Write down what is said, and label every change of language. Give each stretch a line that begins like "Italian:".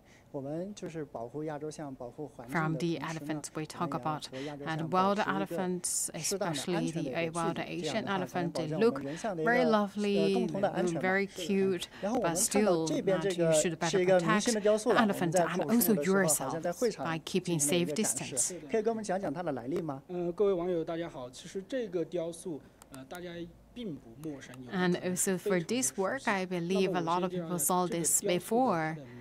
English: From the elephants we talk about, and wild elephants, especially the wild Asian elephant, they look very lovely, very cute, but still you should better protect the elephant and also yourself by keeping safe distance.
Chinese: 可以跟我们讲讲它的来历吗？各位网友大家好，其实这个雕塑，大家。
English: And also for this work, I believe a lot of people saw this before.